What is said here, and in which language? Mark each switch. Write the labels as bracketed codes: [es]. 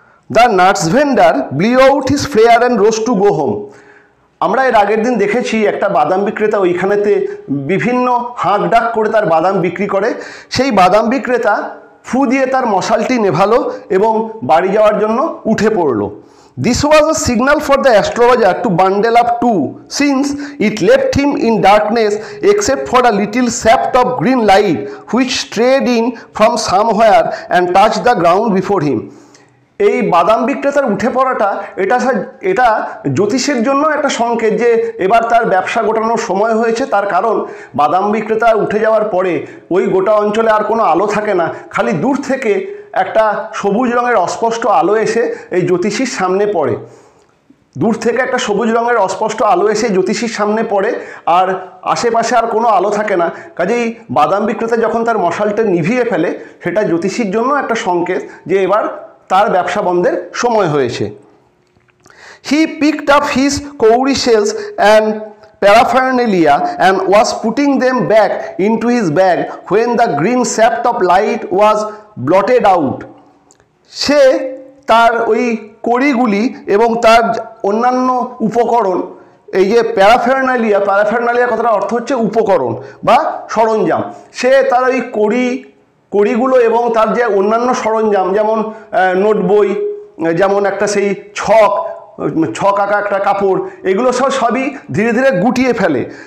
[en] The nuts vendor blew out his flare and rose to go home. [bn] আমরা এর আগের দিন দেখেছি একটা বাদাম বিক্রেতা ওইখানেতে বিভিন্ন হাঁক ডাক করে তার বাদাম বিক্রি করে। সেই বাদাম বিক্রেতা ফু দিয়ে তার মশালটি নেভালো এবং বাড়ি যাওয়ার জন্য উঠে পড়লো। [en] This was a signal for the astrologer to bundle up too, since it left him in darkness except for a little shaft of green light which strayed in from somewhere and touched the ground before him. [bn] এই বাদাম বিক্রেতার উঠে পড়াটা এটা জ্যোতিষের জন্য একটা সংকেত যে এবার তার ব্যবসা গোটানোর সময় হয়েছে। তার কারণ বাদাম বিক্রেতা উঠে যাওয়ার পরে ওই গোটা অঞ্চলে আর কোনো আলো থাকে না, খালি দূর থেকে একটা সবুজ রঙের অস্পষ্ট আলো এসে এই জ্যোতিষীর সামনে পড়ে। দূর থেকে একটা সবুজ রঙের অস্পষ্ট আলো এসে জ্যোতিষীর সামনে পড়ে, আর আশেপাশে আর কোনো আলো থাকে না। কাজেই বাদাম বিক্রেতা যখন তার মশালটা নিভিয়ে ফেলে, সেটা জ্যোতিষীর জন্য একটা সংকেত যে এবার তার ব্যবসা বন্ধের সময় হয়েছে। [en] He picked up his cowrie shells and paraphernalia and was putting them back into his bag when the green shaft of light was blotted out. [bn] সে তার ওই কড়িগুলি এবং তার অন্যান্য উপকরণ, এই যে প্যারাফেরনালিয়া কথাটার অর্থ হচ্ছে উপকরণ বা সরঞ্জাম, সে তার ওই কড়িগুলো এবং তার যে অন্যান্য সরঞ্জাম, যেমন নোট বই, যেমন একটা সেই ছক আঁকা একটা কাপড়, এগুলো সবই ধীরে ধীরে গুটিয়ে ফেলে।